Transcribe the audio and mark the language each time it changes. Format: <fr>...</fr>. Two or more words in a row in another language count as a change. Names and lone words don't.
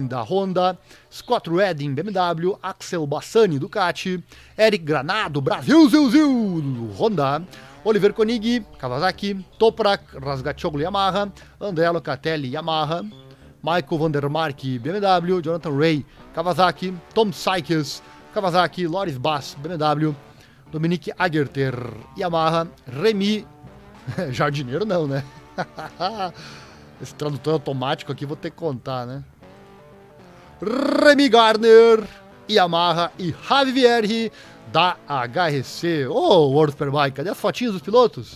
<pt>da Honda, Scott Redding, BMW, Axel Bassani, Ducati, Eric Granado, Brasil, Honda, Oliver Koenig, Kawasaki, Toprak Razgatoglu, Yamaha, Andrea Locatelli, Yamaha, Michael Vandermark, BMW, Jonathan Ray, Kawasaki, Tom Sykes, Kawasaki, Loris Bass, BMW, Dominique Agerter, Yamaha, Remy, jardineiro não, né? Esse tradutor automático aqui vou ter que contar, né? Remy Gardner, Yamaha e Javi Vierri da HRC. Ô, World Superbike, cadê as fotinhas dos pilotos?</pt>